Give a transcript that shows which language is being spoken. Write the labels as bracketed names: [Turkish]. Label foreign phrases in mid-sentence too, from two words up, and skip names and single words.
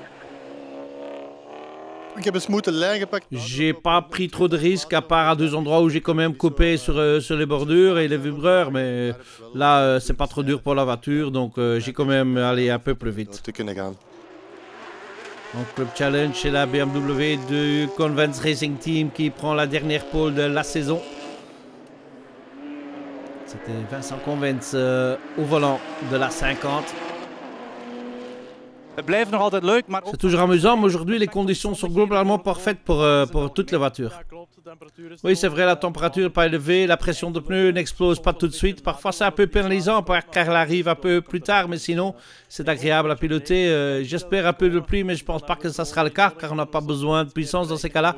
[French] J'ai pas pris trop de risques à part à 2 endroits où j'ai quand même coupé sur les bordures et les vibreurs, mais là c'est pas trop dur pour la voiture donc j'ai quand même allé un peu plus vite. En Club Challenge, c'est la BMW du Convents Racing Team qui prend la dernière pole de la saison. C'était Vincent Convents au volant de la 50. [Dutch] Het blijft nog altijd leuk, maar... [French] C'est toujours amusant, mais aujourd'hui les conditions sont globalement parfaites pour toutes les voitures. Oui, c'est vrai, la température n'est pas élevée, la pression de pneus n'explose pas tout de suite. Parfois c'est un peu pénalisant car elle arrive un peu plus tard, mais sinon c'est agréable à piloter. J'espère un peu de pluie, mais je ne pense pas que ça sera le cas car on n'a pas besoin de puissance dans ces cas-là.